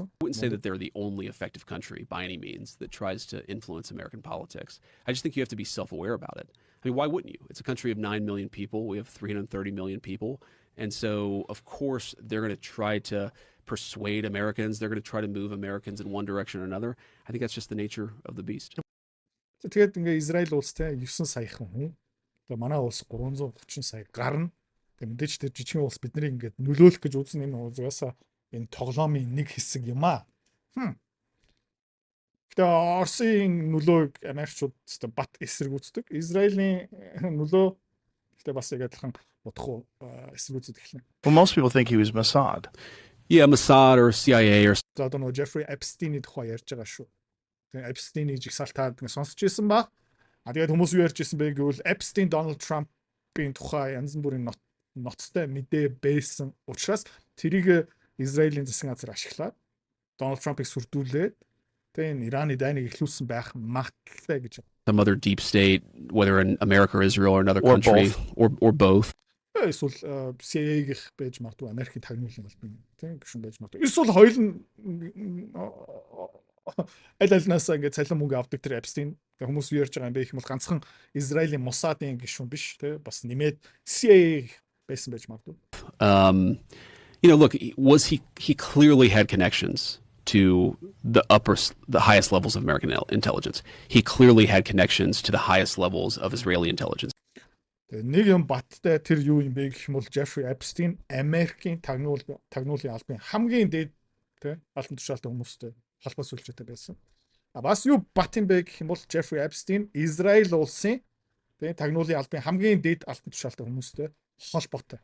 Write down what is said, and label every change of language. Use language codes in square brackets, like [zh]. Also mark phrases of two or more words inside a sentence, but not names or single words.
[en] I wouldn't say that they're the only effective country by any means that tries to influence American politics. I just think you have to be self-aware about it. I mean, why wouldn't you? It's a country of 9 million people. We have 330 million people. And so, of course, they're going to try to persuade Americans. They're going to try to move Americans in one direction or another. I think that's just the nature of the beast. [mn] Тэгээд ингээ Израиль улстай 9 саяхан хүн. Тэгээд манай улс 330 сая гарна. Тэгээд мэдээж тэр жижигхэн улс биднийг ингээд нөлөөлөх гэж үзэн энэ угаасаа энэ тоглоомын нэг хэсэг юм аа. Тэгээд Оросын нөлөөг Америкчууд зөв бат эсэргүүцдэг. Израилийн нөлөө тэгээд бас яг адилхан бодох эсэргүүцдэг эхэлнэ. [en] Well, most people think he was Mossad. Yeah, Mossad or CIA or [mn] За одоо нөгөө Jeffrey Epstein-ийн тухай ярьж байгаа шүү. Тэгээд Epstein-ийг жигсаалтаад ингээ сонсч ирсэн баг. Тэгээд хүмүүс юу ярьж ирсэн бэ гэвэл Epstein Donald Trump-ийн тухай янз бүрийн ноцтой мэдээ байсан учраас тэрийг Израилийн засгийн газар ашиглаад Donald Trump-ыг сүрдүүлээд тэгээд энэ Ираны дайныг эхлүүлсэн байх магадлалтай гэж. [en] some other deep state, whether in America or Israel or another Or country, both. or both. [mn] Эсвэл CIA-г байж магадгүй Америкийн тагнуулын албан тийм гүшин байж магадгүй. Эсвэл хоёул нь аль-алнаас ингээд цалин мөнгө авдаг тэр Epstein хүмүүс юу ярьж байгаа юм бэ гэх юм бол ганцхан Израилийн Mossad-ийн гишүүн биш тийм бас нэмээд CIA байсан байж магадгүй. [en] You know, look, he clearly had connections to the highest levels of American intelligence. He clearly had connections to the highest levels of Israeli intelligence. [mn] Нэг юм баттай тэр юу юм бэ гэх юм бол Jeffrey Epstein Америкийн тагнуулын албан хамгийн дээд тийм алтан тушаалтай хүмүүстэй холбоо сүлжээтэй байсан. Бас юу бат юм бэ гэх юм бол Jeffrey Epstein Израиль улсын тийм тагнуулын албан хамгийн дээд алтан тушаалтай хүмүүстэй холбоотой.